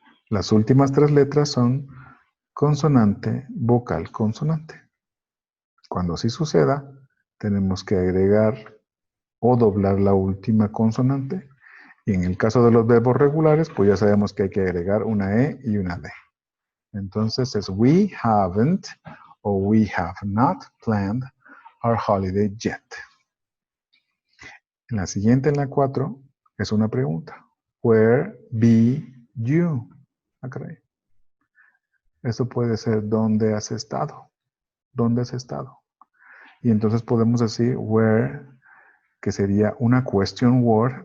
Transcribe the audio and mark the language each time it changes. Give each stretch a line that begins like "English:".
Spanish: Las últimas 3 letras son consonante, vocal, consonante. Cuando así suceda, tenemos que agregar o doblar la última consonante. Y en el caso de los verbos regulares, pues ya sabemos que hay que agregar una E y una D. Entonces es
English: we haven't o we have not planned our holiday yet.
Spanish: En la siguiente, en la 4, es una pregunta.
English: Where be you?
Spanish: Caray. Eso puede ser ¿dónde has estado? ¿Dónde has estado? Y entonces podemos decir where, que sería una question word.